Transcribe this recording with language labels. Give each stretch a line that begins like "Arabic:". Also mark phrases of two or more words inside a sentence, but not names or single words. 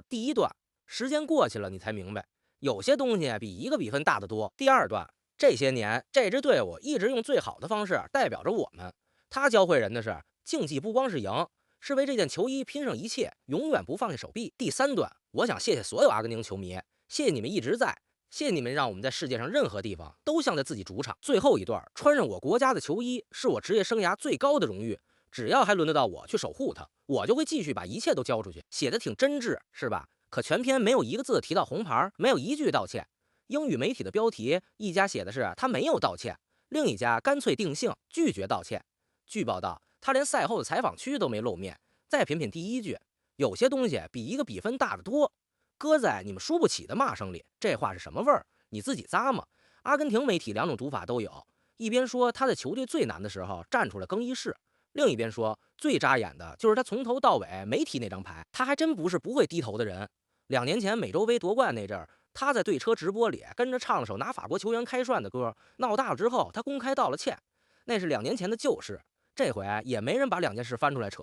Chinese: 第一段，時間過去了，你才明白，有些東西比一個比分大得多。第二段，這些年這支队伍一直用最好的方式代表着我們。他教會人的是，競技不光是贏，是為這件球衣拼上一切，永遠不放下手臂。第三段，我想謝謝所有阿根廷球迷，謝謝你們一直在。謝謝你們讓我們在世界上任何地方都像在自己主場。最後一段，穿上我國家的球衣是我職業生涯最高的榮譽，只要還輪得到我去守護它，我就會繼續把一切都交出去。寫的挺真摯，是吧？可全篇沒有一個字提到紅牌，沒有一句道歉。英語媒體的標題，一家寫的是他沒有道歉，另一家乾脆定性拒絕道歉。據報道，他連賽後的採訪區都沒露面。再品品第一句，有些東西比一個比分大得多，擱在你們輸不起的罵聲裡，這話是什麼味兒？你自己咂嘛。阿根廷媒体两種讀法都有，一邊說他在球隊最難的時候站出了更衣室，另一邊說最扎眼的就是他從頭到尾沒提那張牌。他還真不是不會低頭的人。2年前美洲杯夺冠那陣兒，他在对车直播裡跟着唱了首拿法國球員開涮的歌，鬧大了之後他公開道了歉，那是2年前的舊事，這回也沒人把2件事翻出來扯。